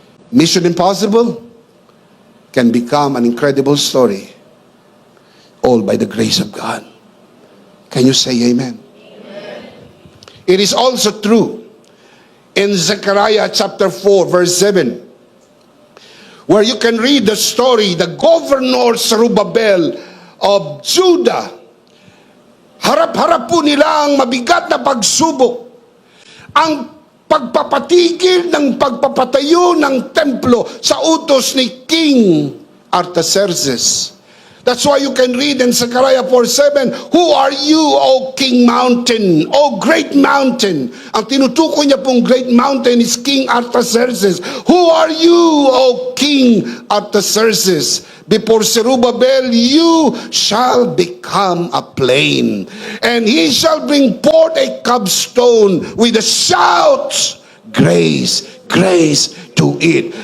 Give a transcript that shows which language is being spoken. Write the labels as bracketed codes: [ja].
[en] Mission impossible can become an incredible story all by the grace of God. Can you say amen? Amen. It is also true in Zechariah chapter 4 verse 7 where you can read the story, the governor Zerubbabel of Judah. [tl] Harap-harap po nila ang mabigat na pagsubok. Ang pagpapatigil ng pagpapatayo ng templo sa utos ni King Artaxerxes. [en] That's why you can read in Zechariah 4:7, "Who are you, O King Mountain, O great mountain?" [tl] Ang tinutukoy niya pong [en] great mountain is [tl] King Artaxerxes. [en] "Who are you, O King Artaxerxes? Before Zerubbabel, you shall become a plain, and he shall bring forth a capstone with a shout, grace, grace to it."